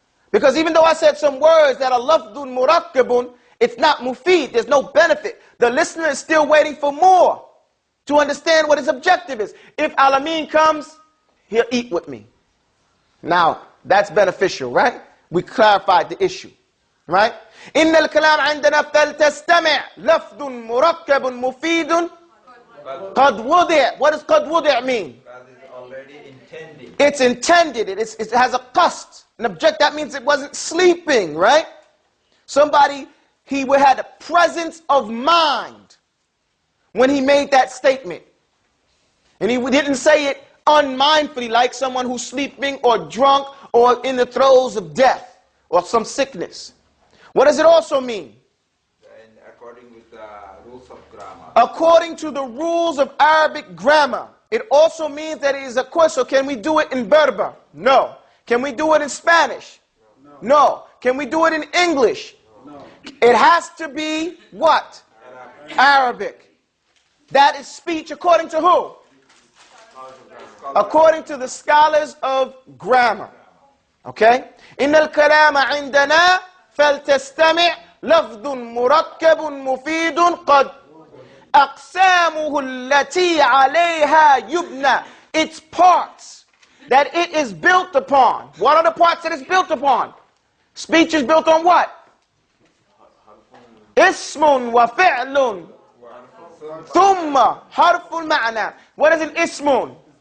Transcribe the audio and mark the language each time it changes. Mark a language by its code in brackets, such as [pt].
[en] Because even though I said some words that are lafdun murakkabun, it's not mufid, there's no benefit. The listener is still waiting for more to understand what his objective is. If Alameen comes, he'll eat with me. Now, that's beneficial, right? We clarified the issue, right? [ar] إن الكلام عندنا فلتستمع لفظ مركب مفيد قد وضع. [en] What does [ar] قد وضع [en] mean? God is already intending. It's intended. It has a qasd, an object. That means it wasn't sleeping, right? Somebody, he had a presence of mind when he made that statement. And he didn't say it unmindfully like someone who's sleeping or drunk or in the throes of death or some sickness. What does it also mean? And according with the rules of grammar. According to the rules of Arabic grammar, it also means that it is a question. So can we do it in Berber? No. Can we do it in Spanish? No. Can we do it in English? No. It has to be what? Arabic. That is speech according to who? According to the scholars of grammar. Okay? [ar] إن الكلام عندنا فلتستمع لفظ مركب مفيد قد أقسامه التي عليها يبنى. [en] Its parts that it is built upon. What are the parts that it's built upon? Speech is built on what? [ar] اسم وفعل ثم حرف المعنى. [en] What is an ismun?